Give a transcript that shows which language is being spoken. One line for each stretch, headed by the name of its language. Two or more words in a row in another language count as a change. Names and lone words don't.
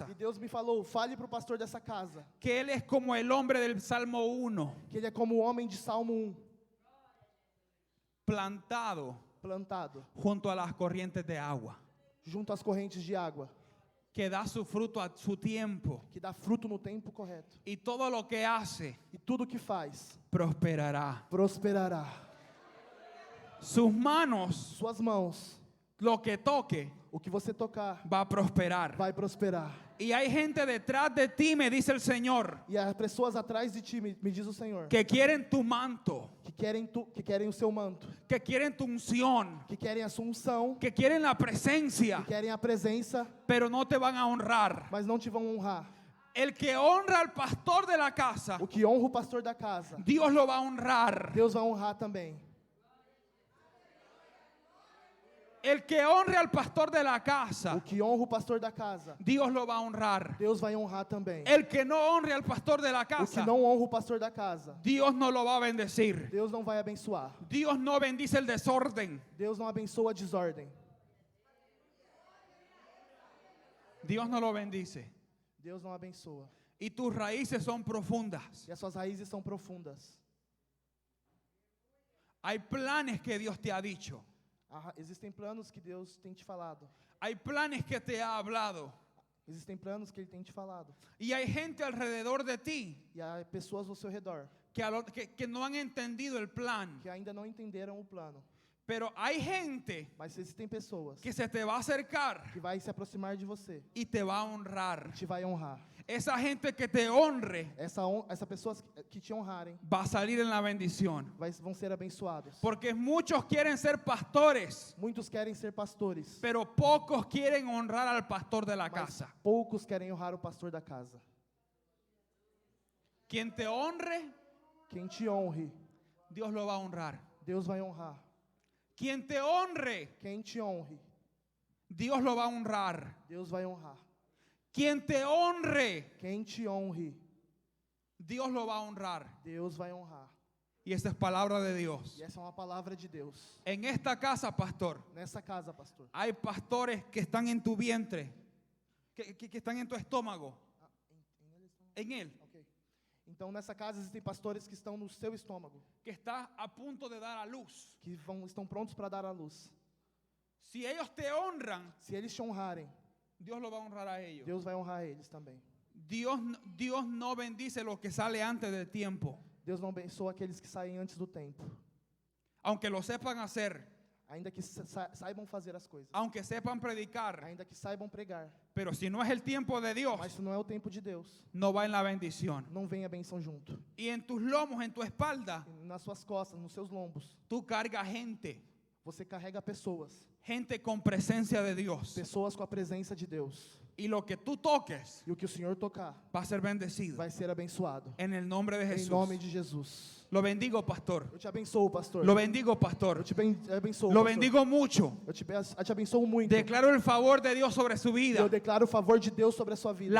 Portuguese: E Deus me falou, fale para o pastor dessa casa,
Spanish: que él es como el hombre del Salmo 1,
Portuguese: que ele é como o homem de Salmo 1,
Spanish: plantado
Portuguese: plantado
Spanish: junto a las corrientes de agua.
Portuguese: junto às correntes de água.
Spanish: que da su fruto a su tiempo,
Portuguese: que dá fruto no tempo correto.
Spanish: y todo lo que hace
Portuguese: E tudo que faz
Spanish: prosperará.
Portuguese: prosperará.
Spanish: Sus manos,
Portuguese: Suas mãos,
Spanish: lo que toque,
Portuguese: o que você tocar,
Spanish: va a prosperar.
Portuguese: vai prosperar.
Spanish: Y hay gente detrás de ti, me dice el Señor,
Portuguese: E as pessoas atrás de ti, me diz o Senhor,
Spanish: que quieren tu manto,
Portuguese: que querem o seu manto,
Spanish: que quieren tu unción,
Portuguese: que querem a sua unção,
Spanish: que quieren la presencia,
Portuguese: que querem a presença,
Spanish: pero no te van a honrar.
Portuguese: mas não te vão honrar.
Spanish: El que honra al pastor de la casa,
Portuguese: O que honra o pastor da casa,
Spanish: Dios lo va a honrar.
Portuguese: Deus vai honrar também.
Spanish: El que honre al pastor de la
Portuguese: O casa, que honra o pastor da casa,
Spanish: Dios lo va a honrar.
Portuguese: Deus vai honrar também.
Spanish: El que no honre al pastor de la
Portuguese: O que casa, não honra o pastor da casa,
Spanish: Dios no lo va a bendecir.
Portuguese: Deus não vai abençoar.
Spanish: Dios no bendice el desorden.
Portuguese: Deus não abençoa a desordem.
Spanish: Dios no lo bendice.
Portuguese: Deus não abençoa.
Spanish: Y tus raíces son profundas.
Portuguese: E as suas raízes são profundas.
Spanish: Hay planes que Dios te ha dicho.
Portuguese: Existem planos que Deus tem te falado.
Spanish: Hay planes que te ha hablado.
Portuguese: Existem planos que Ele tem te falado.
Spanish: Y hay gente alrededor de ti
Portuguese: E há pessoas ao seu redor
Spanish: que no han entendido el plan.
Portuguese: que ainda não entenderam o plano.
Spanish: Pero hay gente
Portuguese: Mas existem pessoas
Spanish: que se te va a acercar
Portuguese: que vai se aproximar de você
Spanish: y te va a honrar.
Portuguese: e te vai honrar.
Spanish: Esa gente que te honre
Portuguese: Essa pessoas que te honrarem
Spanish: va a salir en la bendición.
Portuguese: vão ser abençoados.
Spanish: Porque muchos quieren ser pastores,
Portuguese: Muitos querem ser pastores,
Spanish: pero pocos quieren honrar al pastor de la
Portuguese: mas casa. poucos querem honrar o pastor da casa.
Spanish: Quien te honre,
Portuguese: Quem te honre,
Spanish: Dios lo va a honrar.
Portuguese: Deus vai honrar.
Spanish: Quien te honre,
Portuguese: Quem te honre,
Spanish: Dios lo va a honrar.
Portuguese: Deus vai honrar.
Spanish: Quien te honre,
Portuguese: Quem te honre,
Spanish: Dios lo va a honrar.
Portuguese: Deus vai honrar.
Spanish: Y esta es palabra de Dios.
Portuguese: E essa é uma palavra de Deus.
Spanish: En esta casa, pastor,
Portuguese: Nessa casa, pastor.
Spanish: hay pastores que están en tu vientre, que están en tu estómago, en él,
Portuguese: Ok. Então, nessa casa existem pastores que estão no seu estômago,
Spanish: que está a punto de dar a luz.
Portuguese: que estão prontos para dar a luz.
Spanish: Si ellos te honran,
Portuguese: Se eles te honrarem,
Spanish: Dios lo va a honrar a ellos.
Portuguese: Deus vai honrar eles também.
Spanish: Dios no bendice lo que sale antes del tiempo.
Portuguese: Deus não abençoa aqueles que saem antes do tempo.
Spanish: Aunque lo sepan hacer,
Portuguese: Ainda que saibam fazer as coisas.
Spanish: aunque sepan predicar,
Portuguese: Ainda que saibam pregar.
Spanish: pero si no es el tiempo de Dios,
Portuguese: Mas se não é o tempo de Deus,
Spanish: no va en la bendición.
Portuguese: não vem a benção junto.
Spanish: Y en tus lomos, en tu espalda,
Portuguese: Nas suas costas, nos seus lombos,
Spanish: tú cargas gente,
Portuguese: você carrega pessoas.
Spanish: gente con presencia de Dios.
Portuguese: Pessoas com a presença de Deus.
Spanish: Y lo que tú toques
Portuguese: E o que o Senhor tocar
Spanish: va a ser bendecido.
Portuguese: vai ser abençoado.
Spanish: En el nombre de
Portuguese: Em Jesús. nome de Jesus.
Spanish: Lo bendigo, pastor.
Portuguese: Eu te abençoo, pastor.
Spanish: Lo bendigo, pastor.
Portuguese: Eu te abençoo,
Spanish: Lo pastor. bendigo mucho.
Portuguese: Eu te abençoo muito.
Spanish: Declaro el favor de Dios sobre su
Portuguese: E vida. eu declaro o favor de Deus sobre a sua vida.